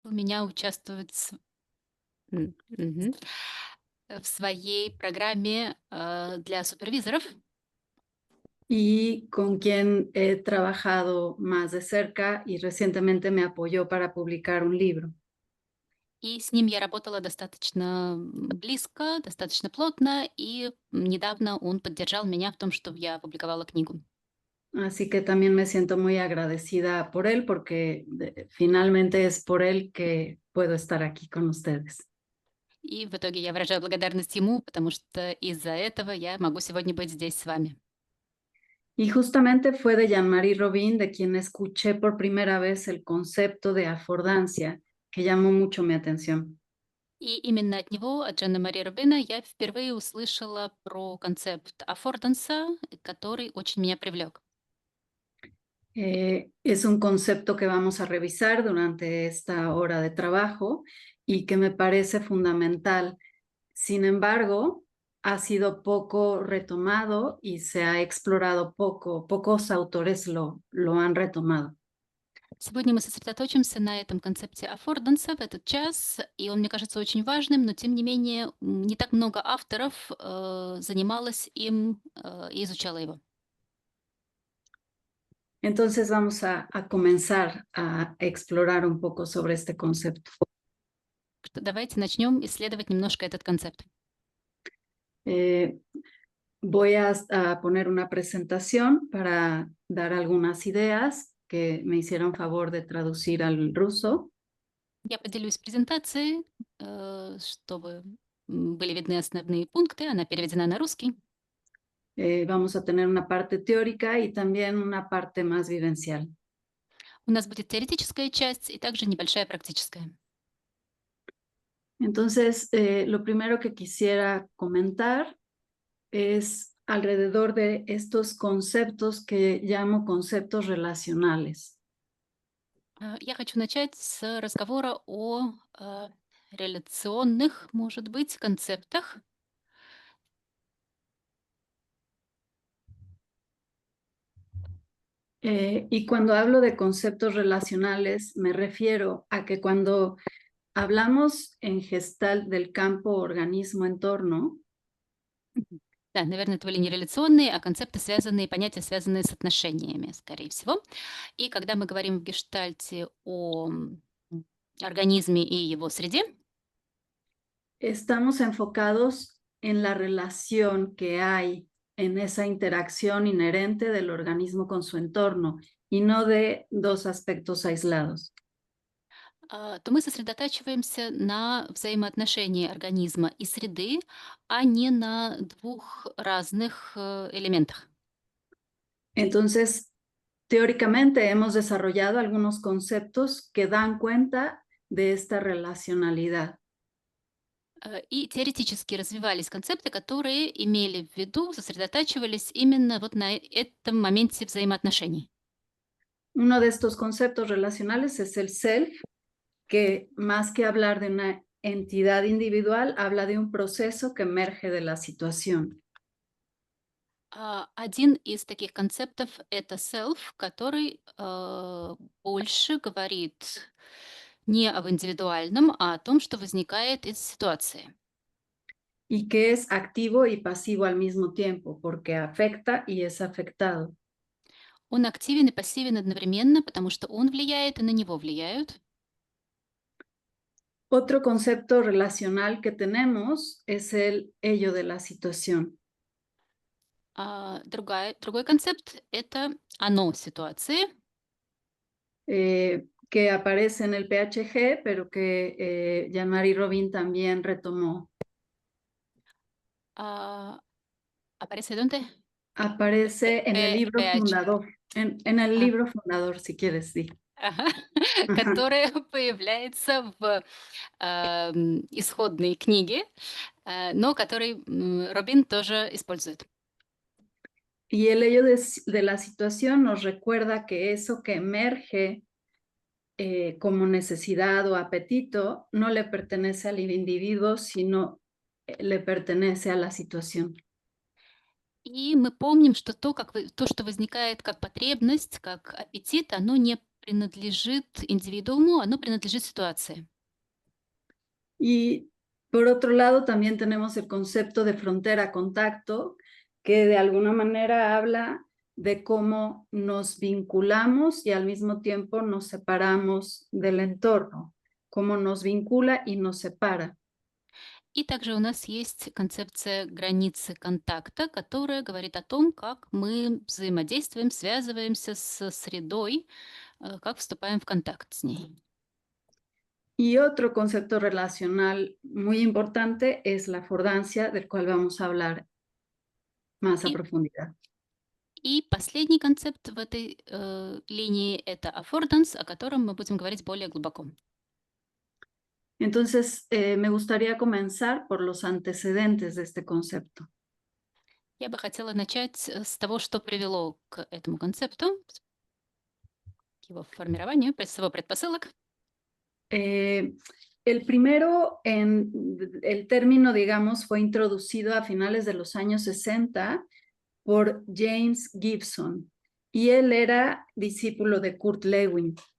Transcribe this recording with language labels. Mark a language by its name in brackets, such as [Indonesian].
[Russian] у меня участвовать мгм, в своей программе для супервизоров. [Spanish] y con quien he trabajado más de cerca y recientemente me apoyó para publicar un libro. [Russian] И с ним я работала достаточно близко, достаточно плотно, и недавно он поддержал меня в том, чтобы я опубликовала книгу. [Spanish] Así que también me siento muy agradecida por él porque finalmente es por él que puedo estar aquí con ustedes. [Russian] И в итоге я выражаю благодарность ему, потому что из-за этого я могу сегодня быть здесь с вами. [Spanish] Y justamente fue de Jean-Marie Robin de quien escuché por primera vez el concepto de afordancia, que llamó mucho mi atención. [Russian] И именно от него, от Джана Мари Рубина, я впервые услышала про концепт аффорданса, который очень меня привлек. [Spanish] Es un concepto que vamos a revisar durante esta hora de trabajo y que me parece fundamental. Sin embargo, ha sido poco retomado y se ha explorado poco. Pocos autores lo han retomado. [Russian] Сегодня мы сосредоточимся на этом концепте аффорданса в этот час, и он мне кажется очень важным, но тем не менее не так много авторов занималось им и изучало его. [Spanish] Entonces vamos a comenzar a explorar un poco sobre este concepto. [Russian] Давайте начнем исследовать немножко этот концепт. [Spanish] Eh, Voy a poner una presentación para dar algunas ideas que me hicieron favor de traducir al ruso. [Russian] Я поделюсь презентацией, чтобы были видны основные пункты. Она переведена на русский. [Spanish] Vamos a tener una parte teórica y también una parte más vivencial. [Russian] У нас будет теоретическая часть и также небольшая практическая. [Spanish] Entonces, lo primero que quisiera comentar es alrededor de estos conceptos que llamo conceptos relacionales. [Russian] Я хочу начать с разговора о реляционных, может быть, концептах. [Spanish] Y cuando hablo de conceptos relacionales, me refiero a que cuando hablamos en Gestalt del campo organismo-entorno, Мгм. [Russian] Да, наверное, это были не реляционные, а концепты, связанные, понятия, связанные с отношениями, скорее всего. И когда мы говорим в гештальте о организме и его среде, [Spanish] estamos enfocados en la relación que hay en esa interacción inherente del organismo con su entorno y no de dos aspectos aislados. [Russian] то мы сосредотачиваемся на взаимоотношении организма и среды, а не на двух разных элементах. [Spanish] Entonces, teóricamente hemos desarrollado algunos conceptos que dan cuenta de esta relacionalidad. [Russian] И теоретически развивались концепты, которые имели в виду, сосредотачивались именно вот на этом моменте взаимоотношений. [Spanish] Uno de estos conceptos relacionales es el self, que más que hablar de una entidad individual, habla de un proceso que emerge de la situación. [Russian] Один из таких концептов — это self, который больше говорит не об индивидуальном, а о том, что возникает из ситуации. [Spanish] Y que es activo y pasivo al mismo tiempo, porque afecta y es afectado. [Russian] Он активен и пассивен одновременно, потому что он влияет и на него влияют. [Spanish] Otro concepto relacional que tenemos es el ello de la situación, [Russian] Другой концепт — это оно ситуации. [Spanish] que aparece en el PHG, pero que Jean-Marie Robin también retomó. А, aparece dónde? Aparece en el libro PH. fundador, en el libro fundador, si quieres, sí. Ага. Ajá. [Russian] Которая появляется в, исходной книге, но который, Робин тоже использует. [Spanish] Y el ello de la situación nos recuerda que eso que emerge como necesidad o apetito no le pertenece al individuo, sino le pertenece a la situación. [Russian] И мы помним, что то, что возникает как потребность, как аппетит, оно не принадлежит индивидууму, оно принадлежит ситуации. [Spanish] Y por otro lado, también tenemos el concepto de frontera-contacto, que de alguna manera habla de cómo nos vinculamos y al mismo tiempo nos separamos del entorno, cómo nos vincula y nos separa. [Russian] И также у нас есть концепция границы контакта, которая говорит о том, как мы взаимодействуем, связываемся с средой, как вступаем в контакт с ней. [Spanish] Y otro concepto relacional muy importante es la affordancia, del cual vamos a hablar más a [Russian] И, [Spanish] profundidad. [Russian] и последний концепт в этой линии — это affordance, о котором мы будем говорить более глубоко. [Spanish] Entonces, me gustaría comenzar por los antecedentes de este concepto. [Russian] Я бы хотела начать с того, что привело к этому концепту, к его формированию, с его предпосылок. [Spanish] Eh, el primero, el término, digamos, fue introducido a finales de los años 60 por James Gibson, y él era discípulo de Kurt Lewin.